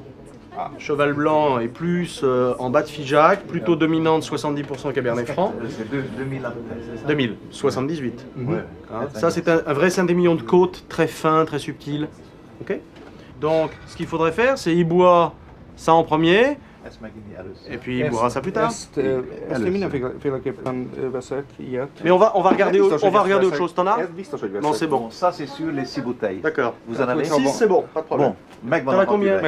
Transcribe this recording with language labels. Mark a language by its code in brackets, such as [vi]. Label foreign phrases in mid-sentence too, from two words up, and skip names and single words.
[fr] Cheval blanc est plus en bas de Figeac, plutôt dominante 70% Cabernet Franc. C'est 2000 à peu près, c'est ça? 2000, 78. Ouais. Hein, ça, c'est un vrai Saint-Émilion de côte, très fin, très subtil. Ok. Donc, ce qu'il faudrait faire, c'est il boit ça en premier, et puis il boira ça plus tard. [hu] Ezt én mindenféleképpen veszek ilyet. [fr] Mais on va regarder, autre chose. T'en as? [hu] Ez biztos, hogy veszek. [fr] Non, c'est bon. Bon, ça c'est sur les 6 bouteilles. D'accord. Vous en avez 6, c'est bon, pas de problème. [hu] Bon, megvan [fr] T'en a as combien? [hu] hat üveg.